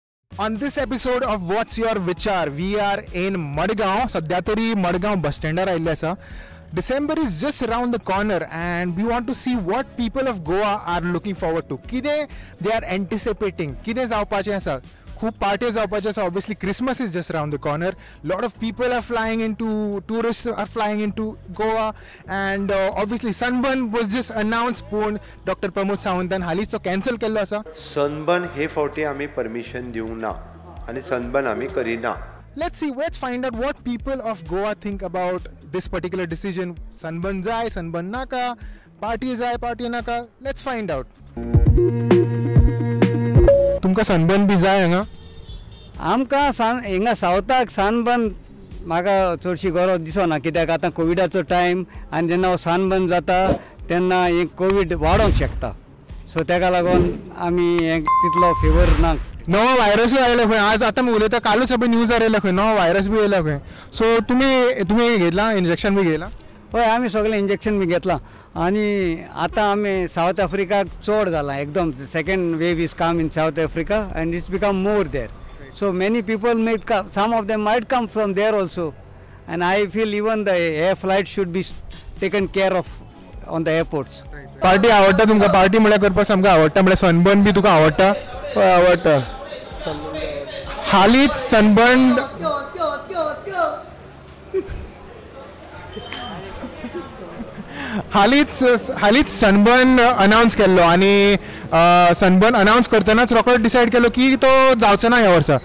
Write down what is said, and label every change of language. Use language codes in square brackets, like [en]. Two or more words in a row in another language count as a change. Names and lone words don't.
[en] On this episode of What's Your Vichar, we are in Madgaon. [kok] सध्या तरी मडगांव बस स्टँडार आयिल्ले आसा. [en] December is just around the corner and we want to see what people of Goa are looking forward to. कितें they are anticipating, [kok] कितें जावपाचें आसा. खूब parties जावपाचे आसा. [en] Obviously Christmas is just around the corner. Lot of people are flying into, tourists are flying into Goa, and obviously Sunburn was just announced. [kok] पूण Dr. Pramod Sawantan हालींच तो कॅन्सल केल्लो आसा. सनबर्न हे फावटी आमी परमिशन दिवंक ना आनी सनबर्न आमी करिना. [en] Let's find out what people of Goa think about this particular decision. [kok] Sunburn jai, sunburn naka, party jai, party naka. [en] Let's find out. [kok] तुमका सनबर्न बी जाय हांगा? आमकां हिंगा सावथाक सनबर्न म्हाका चडशी गरज दिसना, कित्याक आतां कोविडाचो टायम आनी जेन्ना हो सनबर्न जाता तेन्ना हें कोविड वाडोंक शकता. सो तेका लागून आमी हें तितलो फेवर ना. नवो व्हायरसूय आयला खंय. आज आतां उलयता कालूच सगळे न्यूजार येयला खंय नवो व्हायरस बी येयला खंय. सो तुम्ही घेतला इंजेक्शन बी घेतला? हय, आमी सगळें इंजेक्शन बी घेतलां आनी आतां आमी सावथ आफ्रिकाक चड जाला एकदम. [en] second wave is come in South Africa and it's become more there. So many people might come, some of them might come from there also, and I feel even the air flight should be taken care of on the airports. [kok] पार्टी आवडटा तुमकां? पार्टी म्हळ्यार करपाक सामको आवडटा. म्हळ्यार सनबर्न बी तुका आवडटा? हय आवडटा. हालींच सनबर्न हालींच सनबर्न अनाउन्स केल्लो आनी सनबर्न अनाउन्स करतनाच रोखडोच डिसायड केलो की तो जावचो ना ह्या वर्सा.